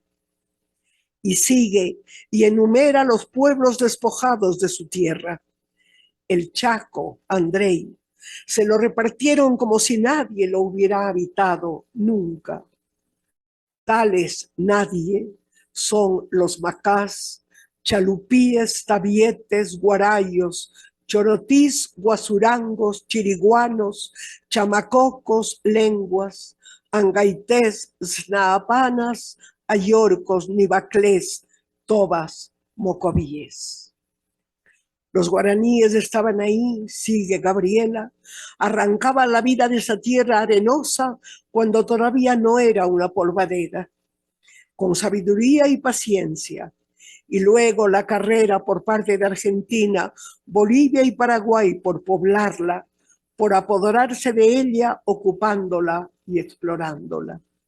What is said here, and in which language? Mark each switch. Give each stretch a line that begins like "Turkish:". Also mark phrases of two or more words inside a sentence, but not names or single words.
Spanish: Y sigue y enumera los pueblos despojados de su tierra. El Chaco, Andrei, se lo repartieron como si nadie lo hubiera habitado nunca. Tales nadie son los macás, chalupíes, tabietes, guarayos, chorotís, guasurangos, chiriguanos, chamacocos, lenguas, angaités, snaapanas, ayorcos, nibaclés, tobas, mocovíes. Los guaraníes estaban ahí, sigue Gabriela, arrancaban la vida de esa tierra arenosa cuando todavía no era una polvadera, con sabiduría y paciencia, y luego la carrera por parte de Argentina, Bolivia y Paraguay por poblarla, por apoderarse de ella, ocupándola y explorándola.